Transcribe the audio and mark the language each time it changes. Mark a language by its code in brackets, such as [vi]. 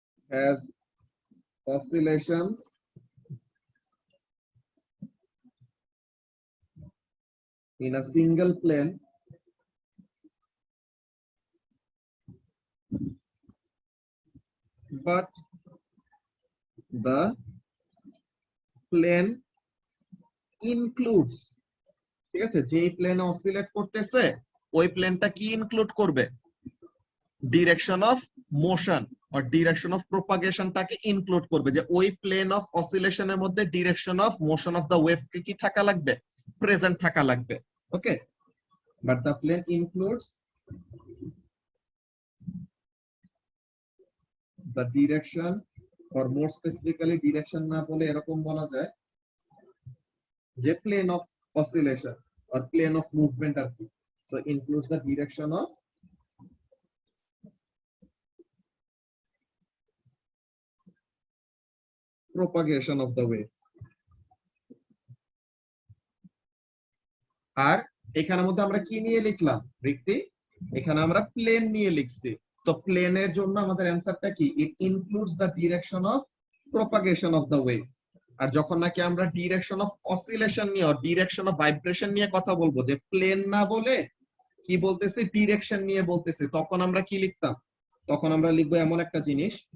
[en] has oscillations in a single plane but the plane includes, [bn] ঠিক আছে, যেই প্লেনে অসিলেট করতেছে ওই প্লেনটা কি ইনক্লুড করবে, direction of motion আর direction of প্রপাগেশনটাকে include করবে, যে ওই প্লেন অফ অসিলেশনের মধ্যে direction of motion of the wave কি থাকা লাগবে, প্রেজেন্ট থাকা লাগবে। [en] okay, but the plane includes the direction, or more specifically direction [bn] না বলে এরকম বলা যায় যে [en] plane of oscillation or plane of movement [bn] আর কি, [en] so includes the direction of propagation of the wave। [bn] আর এখানের মধ্যে আমরা কি নিয়ে লিখলাম রিক্তি, এখানে আমরা প্লেন নিয়ে লিখছি, তো প্লেনের জন্য আমাদের অ্যানসারটা কি, [en] It includes the direction of propagation of the wave. [bn] আর যখন নাকি আমরা ডিরেকশন অফ অসিলেশন নিয়ে ডিরেকশন অফ ভাইব্রেশন নিয়ে কথা বলবো, যে প্লেন না বলে কি বলতেছি, ডিরেকশন নিয়ে বলতেছি, তখন আমরা কি লিখতাম, তখন আমরা লিখবো এমন একটা জিনিস,